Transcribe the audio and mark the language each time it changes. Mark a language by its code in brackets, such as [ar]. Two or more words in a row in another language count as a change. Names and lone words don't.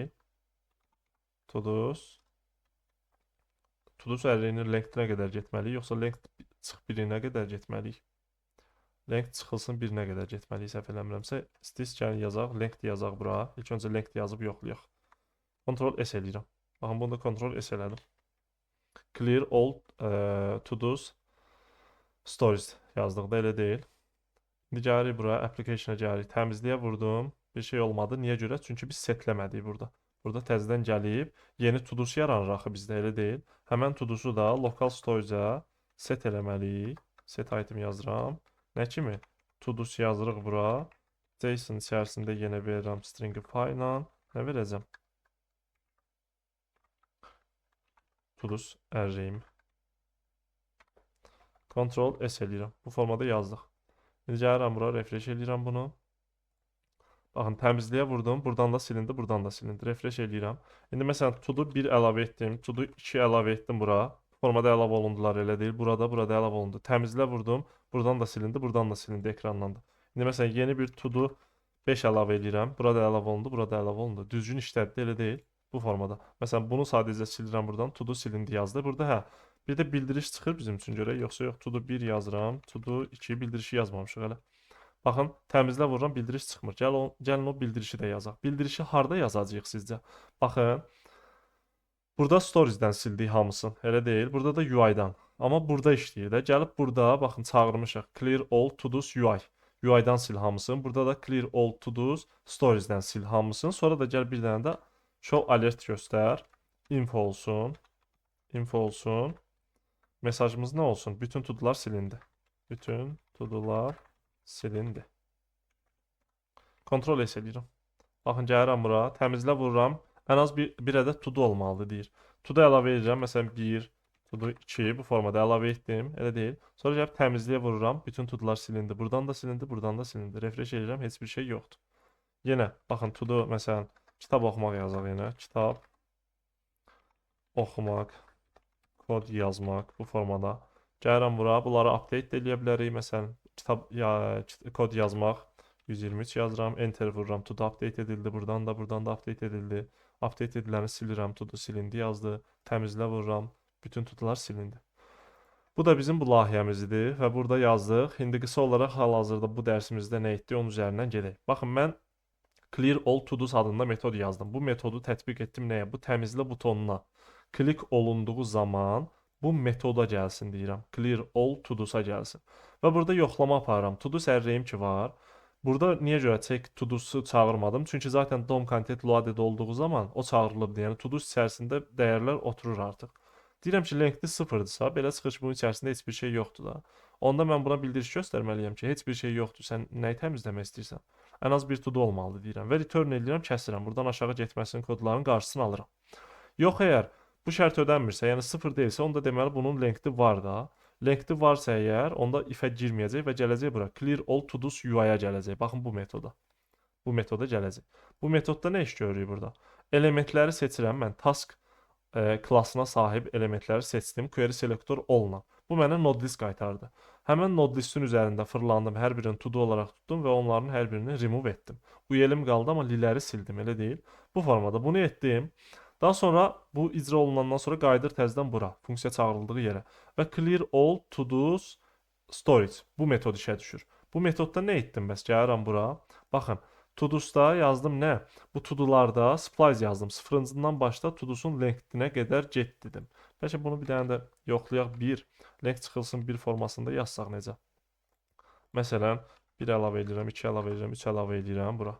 [az] To-dos ərreyinin length-nə qədər getməliyik, yoxsa length çıx birinə qədər getməliyik? Length çıxılsın birinə qədər getməliyik, səhv eləmirəmsə. İstəyirsən yazaq, length yazaq bura. İlk öncə length yazıb yoxlayaq. Ctrl S eləyirəm. Baxın, bunu da Ctrl S elədim. [en] Clear all to-dos stories [az] yazdıq da, elə deyil. İndi gəlirik bura, application-a gəlirik. Təmizləyə vurdum. Bir şey olmadı. Niyə görə? Çünki biz setləmədik burada. Burada təzədən gəlib yeni to-dos yaranır axı bizdə, elə deyil. Həmən to-dosu da [en] local storage-a [az] set eləməliyik. [en] Set item [az] yazıram. Nə kimi? To-dos yazırıq bura. JSON içərisində yenə verirəm [en] string file [az] ilə. Nə verəcəm? [en] To-dos array'im. [az] Ctrl S eləyirəm. Bu formada yazdıq. İndi gəlirəm bura, refresh eləyirəm bunu. Baxın, təmizləyə vurdum. Buradan da silindi, buradan da silindi. Refresh eləyirəm. İndi məsələn, to-do 1 əlavə etdim. To-do 2 əlavə etdim bura. Formada əlavə olundular, elə deyil. Burada əlavə olundu. Təmizlə vurdum. Buradan da silindi, buradan da silindi ekrandan da. İndi məsələn, yeni bir to-do 5 əlavə eləyirəm. Burada əlavə olundu, burada əlavə olundu. Düzgün işlədi, elə deyil. Bu formada. Məsələn, bunu sadəcə silirəm buradan. To-do silindi yazdı. Burada hə, bir də bildiriş çıxır bizim üçün görək. Yoxsa yox, to-do 1 yazıram. To-do 2 bildirişi yazmamışıq hələ. Baxın, təmizlə vururam, bildiriş çıxmır. Gəlin o bildirişi də yazaq. Bildirişi harda yazacağıq sizcə? Baxın, burada stories-dən sildik hamısını, elə deyil. Burada da UI-dan. Amma burada işləyir də. Gəlib burada, baxın, çağırmışıq. [en] Clear all to-dos UI. [az] UI-dan sil hamısını. Burada da [en] clear all to-dos stories-dən [az] sil hamısını. Sonra da gəl bir dənə də [en] show alert [az] göstər. Info olsun. Info olsun. Mesajımız nə olsun? Bütün to-dolar silindi. Bütün to-dolar silindi. Kontrol S eləyirəm. Baxın, gəlirəm bura, təmizlə vururam. Ən az bir ədəd to do olmalıdır deyir. To do əlavə edirəm. Məsələn 1, to do 2 bu formada əlavə etdim. Elə deyil. Sonra gəlib təmizliyə vururam. Bütün to do'lar silindi. Buradan da silindi, buradan da silindi. Refresh edirəm, heç bir şey yoxdur. Yenə baxın, to do məsələn kitab oxumaq yazaq yenə. Kitab oxumaq, kod yazmaq bu formada. Gəlirəm bura, bunları update eləyə bilərik. Məsələn, kod yazmaq 123 yazıram, enter vururam, [en] to do update [az] edildi. Buradan da update edildi. Update ediləni silirəm, to do silindi yazdı. Təmizlə vururam, bütün to do'lar silindi. Bu da bizim bu layihəmizdir və burada yazdıq. İndi qısa olaraq hal-hazırda bu dərsimizdə nə etdik, onun üzərindən gedək. Baxın, mən [en] clear all to do's [az] adında metod yazdım. Bu metodu tətbiq etdim nəyə? Bu təmizlə butonuna klik olunduğu zaman bu metoda gəlsin deyirəm. [en] Clear all to do'sa [az] gəlsin. Və burada yoxlama aparıram. To do sərrəyim ki var. Burada niyə görə [en] check to do'su [az] çağırmadım? Çünki zaten [en] DOM content loaded [az] olduğu zaman o çağırılıbdır. Yəni to do içərisində dəyərlər oturur artıq. Deyirəm ki, length 0-dırsa, belə çıxır ki, bunun içərisində heç bir şey yoxdur da. Onda mən buna bildiriş göstərməliyəm ki, heç bir şey yoxdur. Sən nəyi təmizləmək istəyirsən? Ən az bir to do olmalıdır deyirəm və return edirəm, kəsirəm. Buradan aşağı getməsinin kodlarının qarşısını alıram. Yox, əgər bu şərt ödənmirsə, yəni 0 deyilsə, onda deməli bunun lengthi var da. Lengthi varsa əgər, onda ifə girməyəcək və gələcək bura. [en] Clear all to do's UI-ya [az] gələcək. Baxın bu metoda. Bu metoda gələcək. Bu metodda nə iş görürük burada? Elementləri seçirəm mən. Task klassına sahib elementləri seçdim. [en] Query selector all-la. [az] Bu mənə [en] node list [az] qaytardı. Həmən [en] node listin [az] üzərində fırlandım. Hər birini to do olaraq tutdum və onların hər birini remove etdim. Uyelim qaldı, amma liləri sildim, elə deyil. Bu formada bunu etdim. Daha sonra bu icra olunandan sonra qayıdır təzədən bura, funksiya çağırıldığı yerə və [en] clear all to do's storage [az] bu metod işə düşür. Bu metodda nə etdim bəs? Gəlirəm bura. Baxın, to do'sda yazdım nə? Bu to do'larda splice yazdım. Sıfırıncından başda to do'sun lengthinə qədər get dedim. Bəlkə bunu bir dənə də yoxlayaq. 1 length çıxılsın 1 formasında yazsaq necə? Məsələn, 1 əlavə edirəm, 2 əlavə edirəm, 3 əlavə edirəm bura.